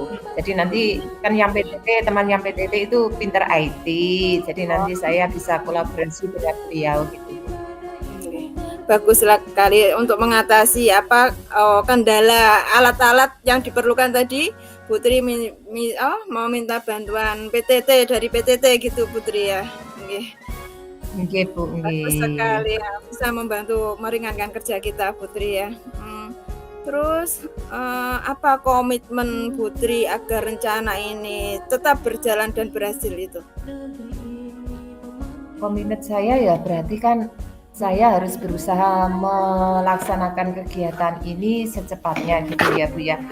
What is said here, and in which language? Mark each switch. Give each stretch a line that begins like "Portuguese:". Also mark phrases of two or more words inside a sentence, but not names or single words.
Indonesian: Jadi nanti kan yang PTT, teman yang PTT itu pinter IT, jadi nanti saya bisa kolaborasi dengan beliau gitu. Bagus sekali untuk mengatasi kendala alat-alat yang diperlukan tadi. Putri mau minta bantuan PTT dari PTT gitu Putri ya.
Javanese: Nggih Bu, nggih.
Indonesian: Bagus sekali ya, bisa membantu meringankan kerja kita Putri ya. Terus apa komitmen Putri agar rencana ini tetap berjalan dan berhasil itu? Komitmen saya ya berarti kan saya harus berusaha melaksanakan kegiatan ini secepatnya gitu ya Bu ya.